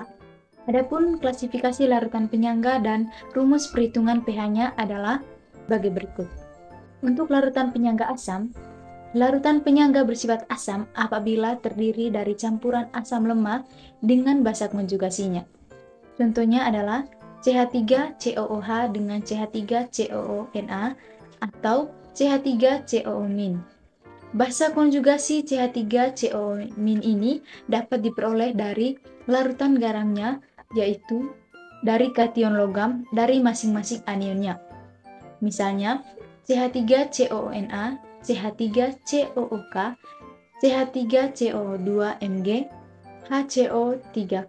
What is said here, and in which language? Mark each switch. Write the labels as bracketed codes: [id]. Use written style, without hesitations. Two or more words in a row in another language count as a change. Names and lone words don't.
[id] Adapun klasifikasi larutan penyangga dan rumus perhitungan pH-nya adalah sebagai berikut. Untuk larutan penyangga asam, larutan penyangga bersifat asam apabila terdiri dari campuran asam lemak dengan basa konjugasinya. Contohnya adalah CH3COOH dengan CH3COONA atau CH3COO-. Basa konjugasi CH3COO- ini dapat diperoleh dari larutan garamnya, yaitu dari kation logam dari masing-masing anionnya. Misalnya, CH3COONA, CH3COOK, CH3COO2Mg, HCO3K.